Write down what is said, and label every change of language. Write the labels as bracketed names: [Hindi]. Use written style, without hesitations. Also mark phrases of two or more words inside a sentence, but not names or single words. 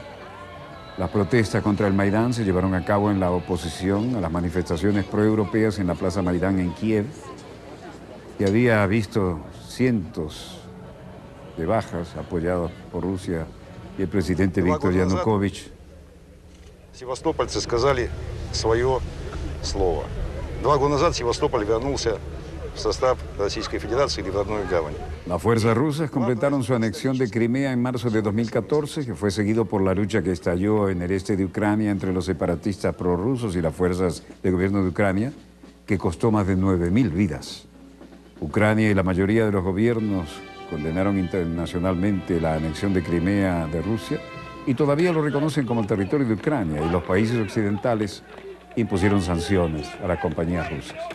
[Spanish] Las protestas contra el Maidán se llevaron a cabo en la oposición a las manifestaciones proeuropeas en la Plaza Maidán en Kiev, que había visto cientos de bajas apoyadas por Rusia y el presidente Víctor Yanukovych. [Russian] Севастопольцы сказали свое слово. 2 года назад Севастополь вернулся в состав Российской Федерации или в родную гавань. [Spanish] Las fuerzas rusas completaron su anexión de Crimea en marzo de 2014, que fue seguido por la lucha que estalló en el este de Ucrania entre los separatistas prorrusos y las fuerzas del gobierno de Ucrania, que costó más de 9.000 vidas. Ucrania y la mayoría de los gobiernos condenaron internacionalmente la anexión de Crimea de Rusia y todavía lo reconocen como el territorio de Ucrania, y los países occidentales impusieron sanciones a las compañías rusas.